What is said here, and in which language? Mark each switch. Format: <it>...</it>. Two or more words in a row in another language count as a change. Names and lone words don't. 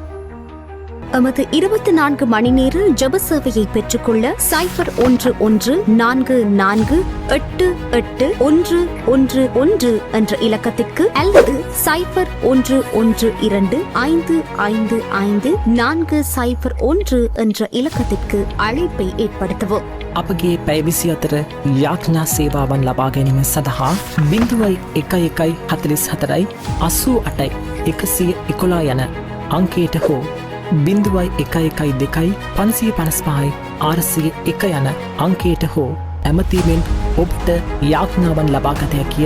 <ta>எமது 24 மணி நேர ஜெப சேவையை பெற்றுக்கொள்ள 0114881111 என்ற இலக்கத்திற்கு அல்லது 0112555401 என்ற இலக்கத்திற்கு அழைப்பை ஏற்படுத்தவும்.</ta> <si>අපගේ පැවිසි අතර යාඥා සේවාවන් ලබා ගැනීම සඳහා 0114 88 යන අංකයට හෝ 0112 555 601 යන අංකයට හෝ ඇමතීමෙන් ඔබට යාඥාවන් ලබාගත හැකිය.</si>